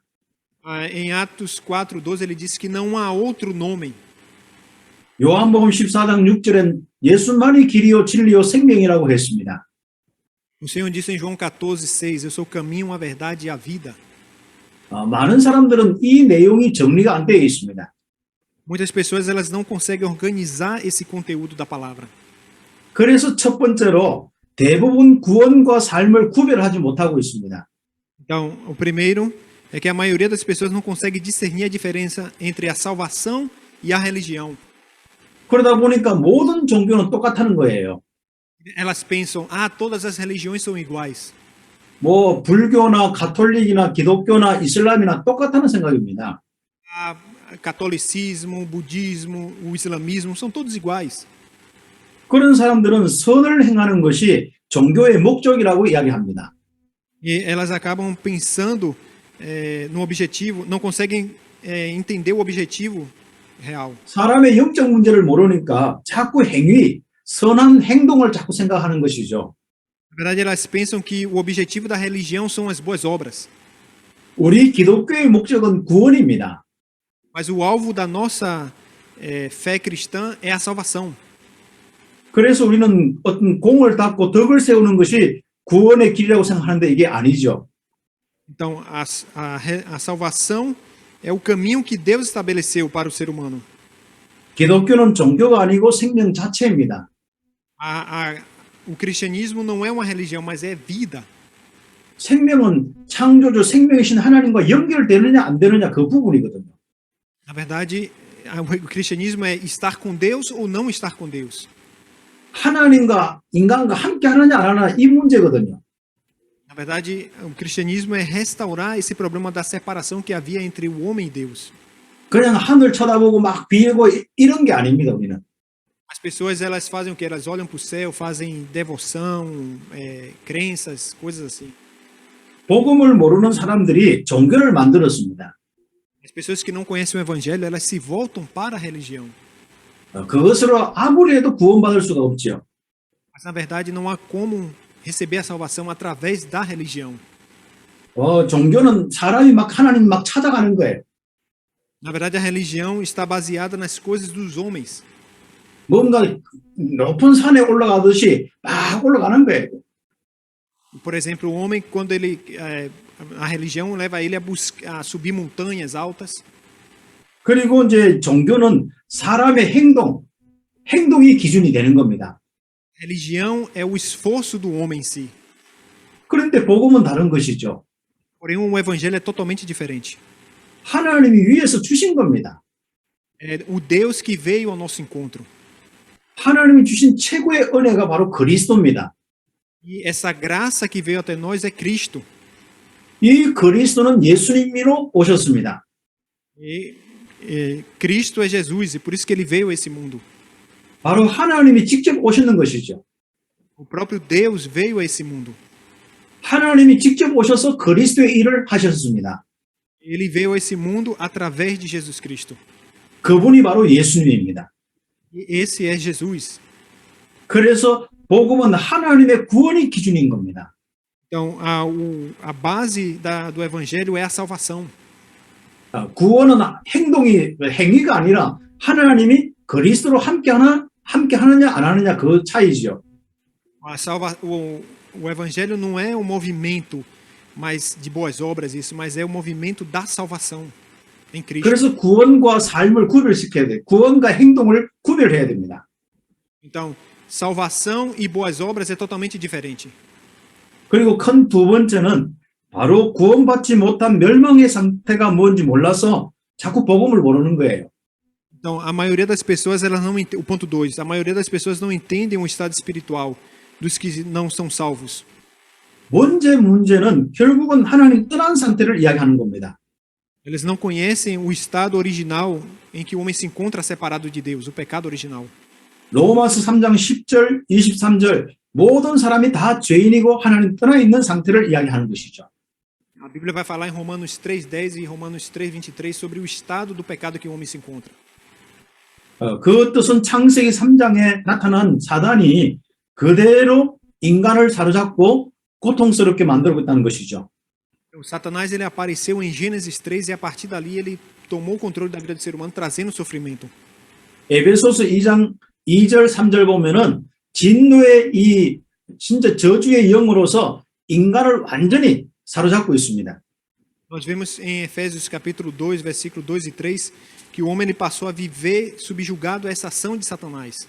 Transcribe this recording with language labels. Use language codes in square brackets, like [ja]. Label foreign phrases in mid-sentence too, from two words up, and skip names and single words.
[pt] Em Atos 4:12 ele disse que não há outro nome. [ko] 요한복음 14장 6절엔 예수만이 길이요 진리요 생명이라고 했습니다. [pt] O Senhor disse em João 14:6, eu sou o caminho, a verdade e a vida. [ko] 많은 사람들은 이 내용이 정리가 안 되어 있습니다. [pt] Muitas pessoas elas não conseguem organizar esse conteúdo da palavra. [ko] 그래서 첫 번째로 대부분 구원과 삶을 구별하지 못하고 있습니다. [pt] Então, o primeiro é que a maioria das pessoas não consegue discernir a diferença entre a salvação e a religião. [ko] 그러다 보니까 모든 종교는 똑같다는 거예요. [pt] Elas pensam, todas as religiões são iguais. [ko] 뭐 불교나 가톨릭이나 기독교나 이슬람이나 똑같다는 생각입니다. [pt] Catolicismo, budismo, o islamismo são todos iguais. [ko] 그런 사람들은 선을 행하는 것이 종교의 목적이라고 이야기합니다. [pt] E elas acabam pensando no objetivo, não conseguem entender o objetivo real. [ko] 사람의 영적 문제를 모르니까 자꾸 행위, 선한 행동을 자꾸 생각하는 것이죠. [pt] Na verdade, elas pensam que o objetivo da religião são as boas obras. [ko] 우리 기독교의 목적은 구원입니다. [pt] Mas o alvo da nossa fé cristã é a salvação. [ko] 그래서 우리는 어떤 공을 닦고 덕을 세우는 것이 구원의 길이라고 생각하는데 이게 아니죠. [pt] Então, a salvação é o caminho que Deus estabeleceu para o ser humano. [ko] 기독교는 종교가 아니고 생명 자체입니다. [pt] O cristianismo não é uma religião, mas é vida. [ko] 생명은 창조주 생명이신 하나님과 연결되느냐 안 되느냐 그 부분이거든요. [pt] Na verdade, o cristianismo é estar com Deus ou não estar com Deus. [ko] 하나님과 인간과 함께 하느냐 안 하느냐 이 문제거든요. [pt] Na verdade, o cristianismo é restaurar esse problema da separação que havia entre o homem e Deus. [ko] 그냥 하늘 쳐다보고 막 비애고 이런 게 아닙니다, 우리는. [pt] As pessoas elas fazem o que? Elas olham para o céu, fazem devoção, crenças, coisas assim. [ko] 복음을 모르는 사람들이 종교를 만들었습니다. [pt] As pessoas que não conhecem o evangelho, elas se voltam para a religião. [ko] 그것으로 아무리 해도 구원받을 수가 없죠. [pt] Mas na verdade não há como receber a salvação através da religião. [ko] 종교는 사람이 막 하나님 막 찾아가는 거예요. [pt] Na verdade a religião está baseada nas coisas dos homens. [ko] 뭔가 높은 산에 올라가듯이 막 올라가는 거예요. [pt] Por exemplo, o homem quando ele a religião leva ele a subir montanhas altas. [ko] 그리고 이제 종교는 사람의 행동이 기준이 되는 겁니다. [pt] Religião é o esforço do homem em si. [ko] 그런데 복음은 다른 것이죠. [pt] Porém, o evangelho é totalmente diferente. [ko] 하나님이 위에서 주신 겁니다. [pt] É o Deus que veio ao nosso encontro. [ko] 하나님이 주신 최고의 은혜가 바로 그리스도입니다. [pt] E essa graça que veio até nós é Cristo. [ko] 이 그리스도는 예수님으로 오셨습니다. [pt] Cristo é Jesus e por isso que ele veio a esse mundo. [ko] 바로 하나님이 직접 오셨는 것이죠. [pt] O próprio Deus veio a esse mundo. [ko] 하나님이 직접 오셔서 그리스도의 일을 하셨습니다. [pt] Ele veio a esse mundo através de Jesus Cristo. [ko] 그분이 바로 예수님입니다. [pt] E esse é Jesus. [ko] 그래서 복음은 하나님의 구원이 기준인 겁니다. [pt] Então, a base do evangelho é a salvação. [ko] 구원은 행위가 아니라 하나님이 그리스도로 함께 하느냐 안 하느냐 그 차이죠. [pt] O evangelho não é um movimento mais de boas obras isso, mas é o movimento da salvação em Cristo. [ko] 그래서 구원과 삶을 구별시켜야 돼. 구원과 행동을 구별해야 됩니다. [pt] Então, salvação e boas obras é totalmente diferente. [ko] 그리고 큰 두 번째는 바로 구원받지 못한 멸망의 상태가 뭔지 몰라서 자꾸 복음을 모르는 거예요. [pt] Então, a maioria das pessoas, elas não o ponto 2, a maioria das pessoas não entendem o estado espiritual dos que não são salvos. [ko] 문제는 결국은 하나님 떠난 상태를 이야기하는 겁니다. [pt] Eles não conhecem o estado original em que o homem se encontra separado de Deus, o pecado original. [ko] 로마서 3장 10절, 23절 모든 사람이 다 죄인이고 하나님 떠나 있는 상태를 이야기하는 것이죠. [pt] A Bíblia vai falar em Romanos 3:10 e Romanos 3:23 sobre o estado do pecado que o homem se encontra. [ko] 그 뜻은 창세기 3장에 나타난 사단이 그대로 인간을 사로잡고 고통스럽게 만들고 있다는 것이죠. [pt] O Satanás ele apareceu em Gênesis 3 e a partir dali ele tomou o controle da vida do ser humano, trazendo sofrimento. [ko] 에베소서 2장 2절 3절 보면은 진노의 이 진짜 저주의 영으로서 인간을 완전히 사로잡고 있습니다. [pt] Nós vemos em Efésios capítulo 2, versículo 2 e 3, que o homem ele passou a viver subjugado a essa ação de Satanás.